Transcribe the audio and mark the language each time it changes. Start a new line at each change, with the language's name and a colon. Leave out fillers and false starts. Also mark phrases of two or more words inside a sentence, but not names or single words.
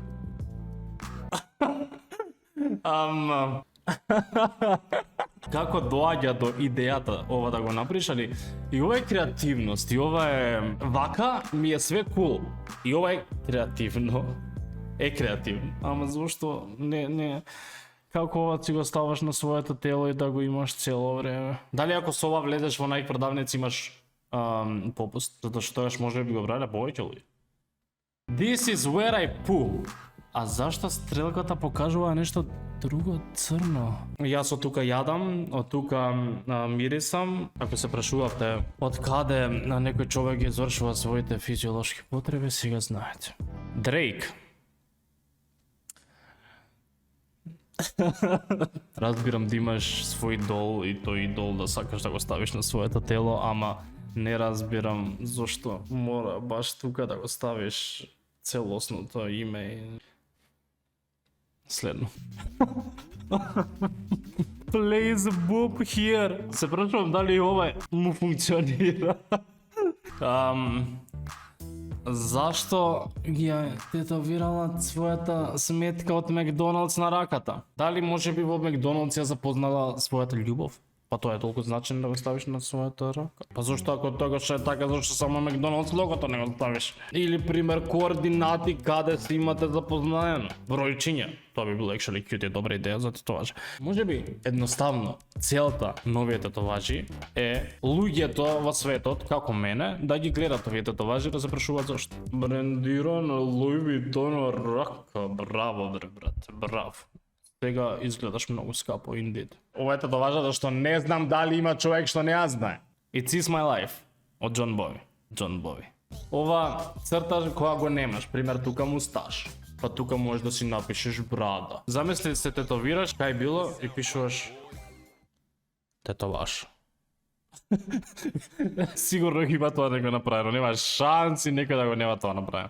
Macedonian: Како доаѓа до идејата ова да го направиш, али и ова е креативност, и ова е вака ми е све кул. И ова е креативно. Е креативно. Ама зошто не како ова си го ставаш на своето тело и да го имаш цело време? Дали ако со ова влезеш во најк продавници имаш попуст, затоа што тогаш може би го брале повеќе луѓе.
English: This is where I poo.
Macedonian: А зашто стрелката покажува нешто друго црно? Јас од тука јадам, од тука мирисам. Ако се прашувавте од каде некој човек ги извршува своите физиолошки потреби, сега знаете. Дрейк. Разбирам да имаш свој идол и тој идол да сакаш да го ставиш на своето тело, ама не разбирам зошто мора баш тука да го ставиш целосното име. Следно.
English: Please boob here.
Macedonian: Се прашувам дали ова му функционира. Зашто ги е тетовирала својата сметка од Макдоналдс на раката? Дали може би во Макдоналдс ја запознала својата љубов? Па тоа е толку значено да го ставиш на својата рака. Па зошто ако тоа што е така, зошто само Макдоналдс логото не го ставиш? Или пример координати каде си имате запознаено. Бројчиња. Тоа би било
English: actually cute,
Macedonian: е добра идеја за тетоважи. Може би едноставно целта на овие тетоважи е луѓето во светот како мене да ги гледат овие тетоважи да се прашуваат зошто. Брендирана Луи Витон рака, браво бре брат, браво. Сега изгледаш многу скапо, indeed. Ова е тетоважа зашто не знам дали има човек што не ја знае.
English: It's is my life од Jon Bowie. Jon Bowie.
Macedonian: Ова црта кога го немаш, пример тука мусташ. Па тука можеш да си напишеш брада. Замисли се тетовираш, кај било и пишуваш тетоваш. Сигурно има тоа да го направено, нема шанси некој да го нема тоа направено.